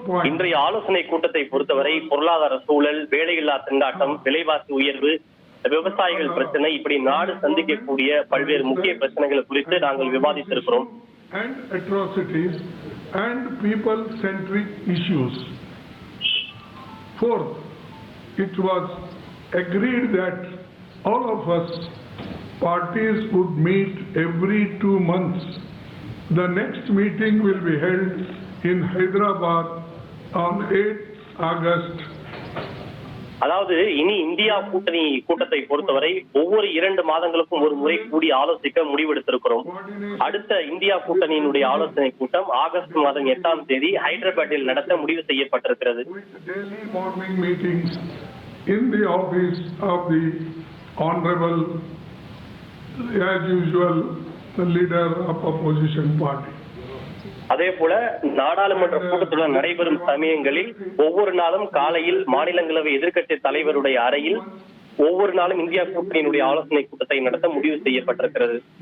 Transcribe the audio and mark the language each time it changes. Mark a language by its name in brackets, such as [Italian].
[Tamil] இன்றைய ஆலோசனை கூட்டத்தை பொறுத்தவரை பொருளாதார சூழல், வேலையில்லா திண்டாட்டம், விலைவாசி உயர்வு, விவசாயிகள் பிரச்சனை, இப்படி நாடு சந்திக்கக்கூடிய பல்வேறு முக்கிய பிரச்சனைகள் குறித்து நாங்கள் விவாதித்திருக்கிறோம். [English] And atrocities and people-centric issues. Fourth, it was agreed that all of us parties would meet every 2 months. The next meeting will be held in Hyderabad on 8th August. [Tamil] அதாவது இனி இந்தியா கூட்டணி கூட்டத்தை பொறுத்தவரை ஒவ்வொரு 2 மாதங்களுக்கும் ஒரு முறை கூடி ஆலோசிக்க முடிவெடுத்திருக்கிறோம். அடுத்த இந்தியா கூட்டணியினுடைய ஆலோசனை கூட்டம் ஆகஸ்ட் மாதம் 8ஆம் தேதி ஹைதராபாத்தில் நடத்த முடிவு செய்யப்பட்டிருக்கிறது. [English] Daily morning meetings in the office of the honorable, as usual, the leader of opposition party. [Tamil] அதே போல நாடாளுமன்ற கூட்டத்தொடர் நடைபெறும் சமயங்களில் ஒவ்வொரு நாளும் காலையில் மாநிலங்களவை எதிர்க்கட்சி தலைவருடைய அறையில் ஒவ்வொரு நாளும் இந்தியா கூட்டணியினுடைய ஆலோசனை கூட்டத்தை நடத்த முடிவு செய்யப்பட்டிருக்கிறது.